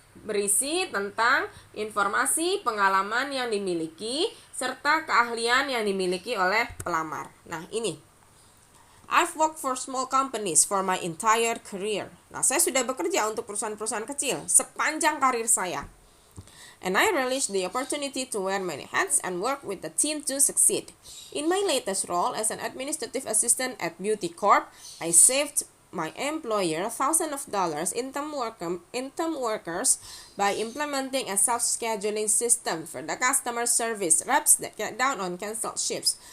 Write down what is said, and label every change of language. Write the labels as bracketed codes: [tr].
[id] Berisi tentang informasi pengalaman yang dimiliki serta keahlian yang dimiliki oleh pelamar. Nah, ini. [en] I've worked for small companies for my entire career. [id] Nah, saya sudah bekerja untuk perusahaan-perusahaan kecil sepanjang karir saya. [en] And I relished the opportunity to wear many hats and work with the team to succeed. In my latest role as an administrative assistant at Beauty Corp, I saved my employer thousands of dollars in term workers by implementing a self-scheduling system for the customer service reps that cut down on canceled shifts.